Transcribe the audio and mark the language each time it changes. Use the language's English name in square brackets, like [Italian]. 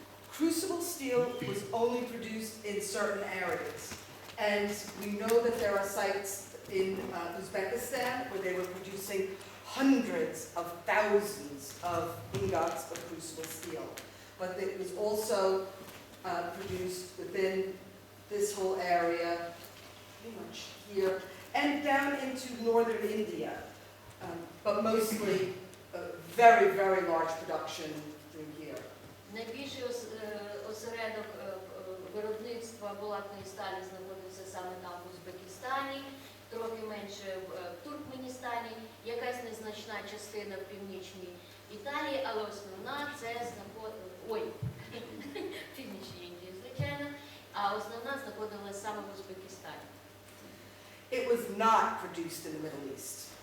[English] Crucible steel was only produced in certain areas, and we know that there are sites in Uzbekistan where they were producing hundreds of thousands of ingots of crucible steel. But it was also produced within this whole area, pretty much here, and down into northern India, but mostly very, very large production through here. [Ukrainian] Найбільший осередок виробництва булатної сталі знаходився саме там в Узбекистані, трохи менше в Туркменістані, якась незначна частина в північній Італії, але основна це в північній Індії, звичайно, а основна знаходилася саме в Узбекистані. [English] It was not produced in the Middle East.